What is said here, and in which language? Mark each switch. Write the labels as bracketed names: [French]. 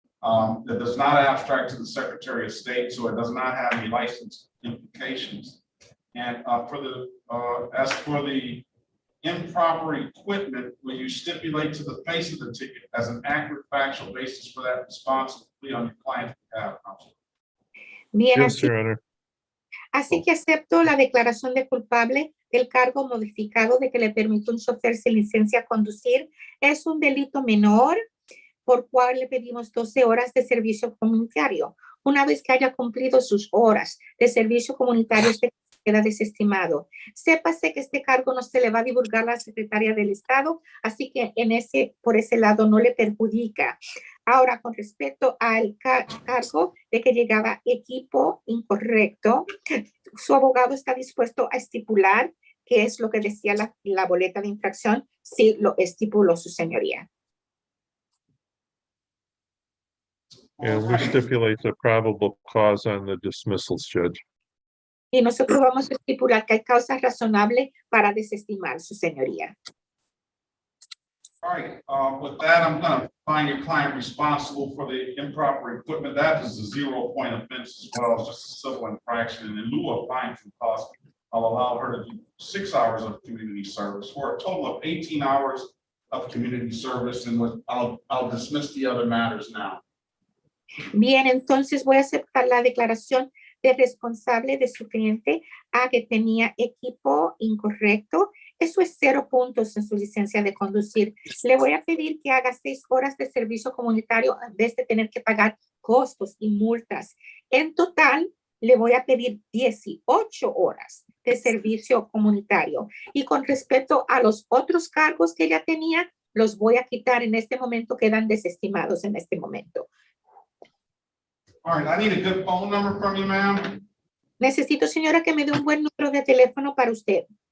[English] That does not abstract to the Secretary of State, so it does not have any license implications. And as for the improper equipment, will you stipulate to the face of the ticket as an accurate factual basis for that responsibly on your client's behalf, Counsel? [Spanish] Bien, [English] Yes, Your Honor. [Spanish] así que acepto la declaración de culpable del cargo modificado de que le permitió un chofer sin licencia a conducir. Es un delito menor por cual le pedimos 12 horas de servicio comunitario. Una vez que haya cumplido sus horas de servicio comunitario, este queda desestimado. Sépase que este cargo no se le va a divulgar a la secretaria del Estado, así que por ese lado no le perjudica. Ahora, con respecto al cargo de que llegaba equipo incorrecto, su abogado está dispuesto a estipular qué es lo que decía la boleta de infracción, si lo estipuló su señoría. [English] And we stipulate the probable cause on the dismissals, Judge. [Spanish] Y nosotros vamos a estipular que hay causas razonables para desestimar su señoría. [English] All right, with that, I'm going to find your client responsible for the improper equipment. That is a 0-point offense as well as just a civil infraction. And in lieu of fines and costs, I'll allow her to do 6 hours of community service for a total of 18 hours of community service. And I'll dismiss the other matters now. [Spanish] Bien, entonces voy a aceptar la declaración de responsable de su cliente a que tenía equipo incorrecto. Eso es 0 puntos en su licencia de conducir. Le voy a pedir que haga 6 horas de servicio comunitario en vez de tener que pagar costos y multas. En total, le voy a pedir 18 horas de servicio comunitario. Y con respecto a los otros cargos que ella tenía, los voy a quitar en este momento, quedan desestimados en este momento. [English] All right, I need a good phone number from you, ma'am. [Spanish] Necesito, señora, que me dé un buen número de teléfono para usted.